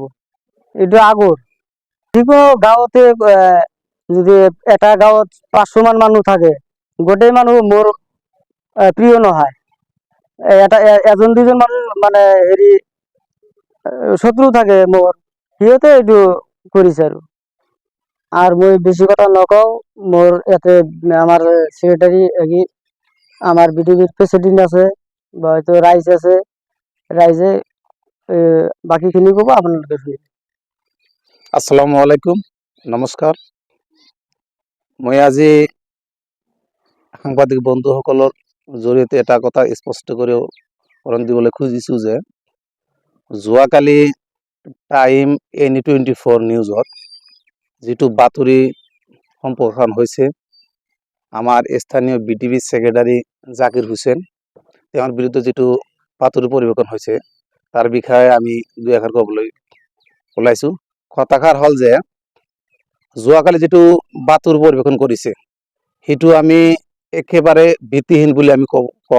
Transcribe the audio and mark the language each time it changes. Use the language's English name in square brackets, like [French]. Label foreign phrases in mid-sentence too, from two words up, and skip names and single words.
[Assamese] এইটো আগৰ যিকোনো গাঁৱতে যদি এটা গাঁৱত 500 মান মানুহ থাকে, গোটেই মানুহ মোৰ প্ৰিয় নহয়। এজন দুজন মানুহ মানে শত্ৰু থাকে মোৰ, সিহঁতে এইটো কৰিছে। আৰু মই বেছি কথা নকওঁ। মোৰ ইয়াতে আমাৰ সেক্রেটারি, আমার বিডিপির প্রেসিডেন্ট আছে, বা হয়তো রাইজ আছে। রাইজে বাকিখিনি ক'ব, আপোনালোকে শুনিব। [Arabic] السلام عليكم, নমস্কাৰ। [Assamese] মই আজি সাংবাদিক বন্ধুসকলৰ জৰিয়তে এটা কথা স্পষ্ট কৰি দিবলৈ খুজিছোঁ যে যোৱাকালি টাইম N24 নিউজত যিটো বাতৰি সম্প্ৰসাৰণ হৈছে, আমাৰ স্থানীয় বিডিপি সেক্রেটারি জাকির হোসেন, তেওঁৰ বিৰুদ্ধে যিটো বাতৰি পৰিৱেশন হৈছে, তাৰ বিষয়ে আমি দুই এষাৰ ক'বলৈ ওলাইছোঁ। কথাষাৰ হ'ল যে যোৱাকালি যিটো বাতৰি পৰিৱেশন কৰিছে, সেইটো আমি একেবাৰে ভিত্তিহীন বুলি আমি কম।